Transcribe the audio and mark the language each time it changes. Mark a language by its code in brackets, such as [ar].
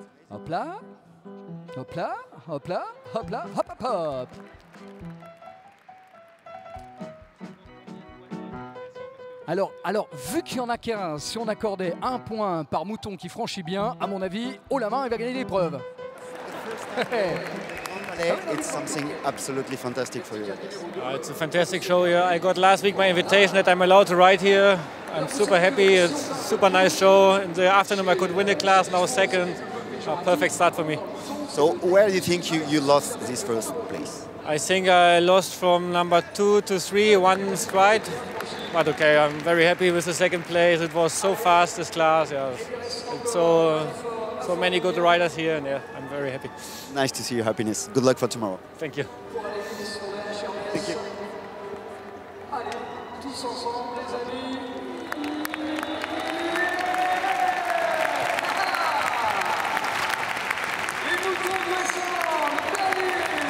[fr] Hop là, hop là, hop là, hop là, hop hop hop. Alors, vu qu'il n'y en a qu'un, si on accordait 1 point par mouton qui franchit bien, à mon avis, haut la main, il va gagner l'épreuve. [en] It's something absolutely fantastic for you. It's a fantastic show here. I got last week my invitation that I'm allowed to ride here. I'm super happy. It's a super nice show. In the afternoon I could win the class, now second. A perfect start for me. So where do you think you lost this first place? I think I lost from number 2 to 3, one stride. But okay, I'm very happy with the second place. It was so fast, this class. Yeah, it's so many good riders here, and yeah, I'm very happy. Nice to see your happiness. Good luck for tomorrow. Thank you. Thank you. [fr] Allez, tous ensemble, les amis. Les moutons de Westland, Berlier.